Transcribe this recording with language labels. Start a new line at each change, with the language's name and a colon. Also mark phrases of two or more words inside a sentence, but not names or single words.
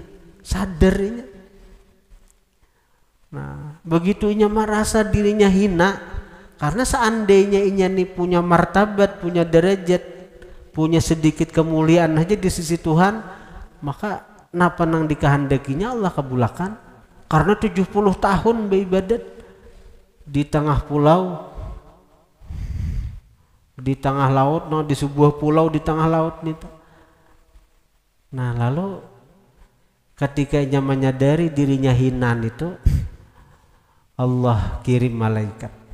Banjar: Sadar inya. Nah, begitu inya merasa dirinya hina karena seandainya inya ini punya martabat, punya derajat, punya sedikit kemuliaan aja di sisi Tuhan, maka napa nang dikehendakinya Allah kabulkan.
Indonesian: Karena 70 tahun beribadat di tengah pulau, di tengah laut, di sebuah pulau di tengah laut itu. Nah lalu ketika ia menyadari dirinya hina itu, Allah kirim malaikat.